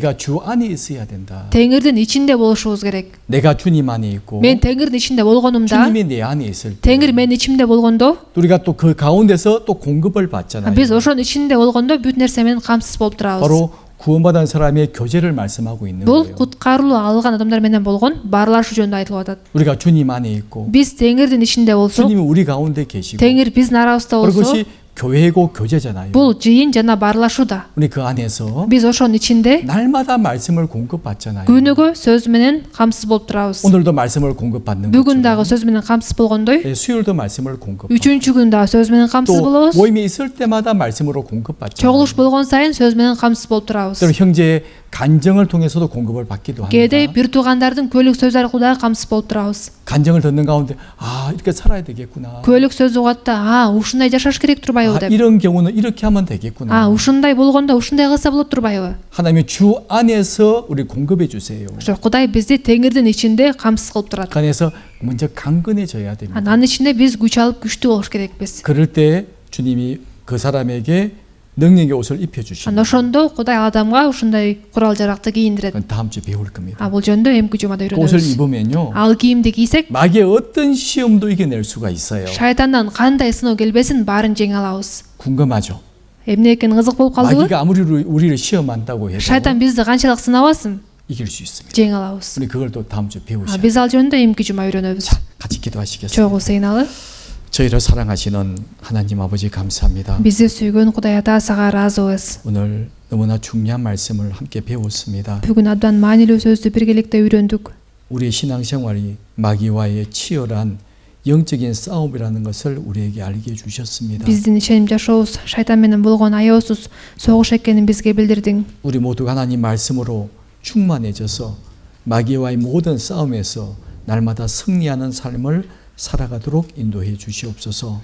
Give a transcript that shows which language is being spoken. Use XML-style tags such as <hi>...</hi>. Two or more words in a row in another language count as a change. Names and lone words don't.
<ko>내가 주 안에 있어야 된다.</ko> <ky>Теңирдин ичинде болушубуз керек.</ky> <ko>내가 주님 안에 있고</ko> <ky>Мен Теңирдин ичинде болгонумда,</ky> <ko>주님이 내 안에 있을 때</ko> <ky>Теңир менин ичимде болгондо,</ky> <ko>우리가 또 그 가운데서 또 공급을 받잖아요.</ko> <ky>биз ошонун ичинде болгондо бүт нерсе менен камсыз болуп турабыз.</ky> <ko>바로 구원받은 사람의 교제를 말씀하고 있는</ko> <ky>Бул</ky> <ko>거예요.</ko> <ky>куткарылуу алган адамдар менен болгон баарлашуу жөнүндө айтылып атат.</ky> <ko>우리가 주님 안에 있고</ko> <ky>Биз Теңирдин ичинде болсок,</ky> <ko>주님이 우리 가운데 계시고</ko> <ky>Теңир биздин арабызда болсо,</ky> <ko>그것이 교회고 교제잖아요.</ko> <ky>бул жыйын жана баарлашууда.</ky> <ko>우리 그 안에서</ko> <ky>Биз ошонун ичинде</ky> <ko>날마다 말씀을 공급받잖아요.</ko> <ky>күнүгө сөз менен камсыз болуп турабыз.</ky> <ko>오늘도 말씀을 공급받는</ko> <ky>Бүгүн</ky> <ko>것처럼</ko> <ky>дагы сөз менен камсыз болгондой,</ky> <ko>수요일도 말씀을 공급받고</ko> <ky>үчүнчү күн дагы сөз менен камсыз</ky> <ko>또</ko> <ky>болобуз.</ky> <ko>모임이 있을 때마다 말씀으로 공급받잖아요.</ko> <ky>Чогулуш болгон сайын сөз менен камсыз болуп турабыз.</ky> <ko>또 형제의 간정을 통해서도 공급을 받기도</ko> <ky>Кээде</ky> <ko>합니다.</ko> <ky>бир туугандардын көөлүк сөз аркылуу дагы камсыз болуп турабыз.</ky> <ko>간정을 듣는 가운데 아 이렇게 살아야 되겠구나.</ko> <ky>Көөлүк сөз угат да, ушундай жашаш керек турбайбы</ky> <ko>아,</ko> <ky>деп.</ky> <ko>이런 경우는 이렇게 하면 되겠구나.</ko> <ky>Ушундай болгондо ушундай кылса болот турбайбы?</ky> <ko>하나님이 주 안에서 우리 공급해 주세요.</ko> <ky>Ошо Кудай бизди Теңирдин ичинде камсыз кылып турат.</ky> <ko>그래서 먼저 강건해져야 됩니다.</ko> <ky>Анын ичинде биз күч алып күчтүү болуш керекпиз.</ky> <ko>그럴 때 주님이 그 사람에게 능력의 옷을 입혀 주시는</ko> <ky>Ошондо Кудай адамга ушундай курал-жаракты кийиндирет.</ky> <ko>건 다음 주에 배울 겁니다.</ko> <ky>Бул жөнүндө эмки жумада</ky> <ko>그 옷을</ko> <ky>үйрөнөбүз.</ky> <ko>입으면요.</ko> <ky>Ал кийимди кийсек,</ky> <ko>마귀의 어떤 시험도 이겨낼 수가 있어요.</ko> <ky>шайтандан кандай сыноо келбесин баарын жеңе алабыз.</ky> <ko>궁금하죠?</ko> <ky>Эмне экени кызык болуп калдыбы?</ky> <ko>마귀가 아무리 우리를 시험한다고 해도</ko> <ky>Шайтан бизди канчалык сынабасын,</ky> <ko>이길 수 있습니다.</ko> <ky>жеңе алабыз.</ky> <ko>우리 그걸 또 다음 주에 배우셔야</ko> <ky>Биз ал жөнүндө эмки жума үйрөнөбүз.</ky> <ko>같이 기도하시겠습니다.</ko> <ky>Чогуу сыйналы.</ky> <ko>저희를 사랑하시는 하나님 아버지 감사합니다.</ko> <ky>Бизди сүйгөн Кудай Ата сага ыраазыбыз.</ky> <ko>오늘 너무나 중요한 말씀을 함께 배웠습니다.</ko> <ky>Бүгүн абдан маанилүү сөздү биргеликте үйрөндүк.</ky> <ko>우리의 신앙생활이 마귀와의 치열한 영적인 싸움이라는 것을 우리에게 알게 해주셨습니다.</ko> <ky>Биздин ишеним жашообуз шайтан менен болгон аябысыз согуш экенин бизге билдирдиң.</ky> <ko>우리 모두가 하나님 말씀으로 충만해져서 마귀와의 모든 싸움에서 날마다 승리하는 삶을 살아가도록 인도해 주시옵소서.</ko>